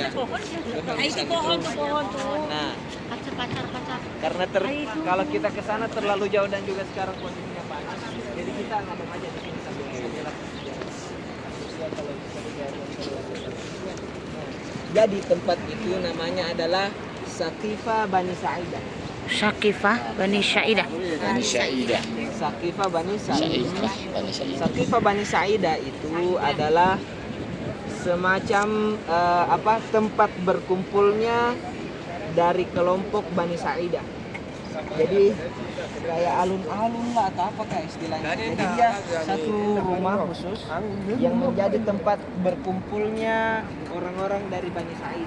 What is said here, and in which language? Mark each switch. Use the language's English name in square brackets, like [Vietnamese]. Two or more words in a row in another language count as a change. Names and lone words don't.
[Indonesian] Itu pohon tuh. Nah, Kaca. karena kalau kita ke sana terlalu jauh dan juga sekarang kondisinya panas, jadi kita ngadem aja di sini sambil jalan. Jadi tempat itu namanya adalah Saqifa Bani Sa'idah. Syakifah Bani Syaidah. Saqifa Bani Sa'idah. Saqifa Bani Sa'idah itu adalah semacam tempat berkumpulnya dari kelompok Bani Sa'idah. Jadi kayak alun-alun lah atau apa kayak istilahnya. Jadi dia satu rumah khusus yang menjadi tempat berkumpulnya orang-orang dari Bani Sa'idah.